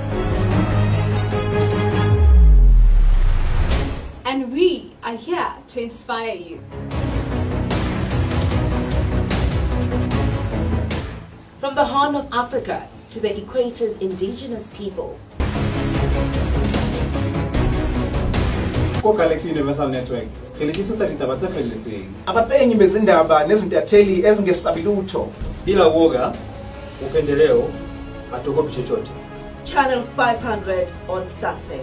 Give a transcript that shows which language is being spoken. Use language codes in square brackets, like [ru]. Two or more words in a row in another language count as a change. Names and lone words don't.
[en] And we are here to inspire you. From the Horn of Africa to the Equator's indigenous people. Galaxy Universal Network. [zu] Abapenyi bezindaba nezintatheli ezingesabilutho. [sw] Bila woga, upendeleo, atokopi chochote. [en] Channel 500 on StarSat.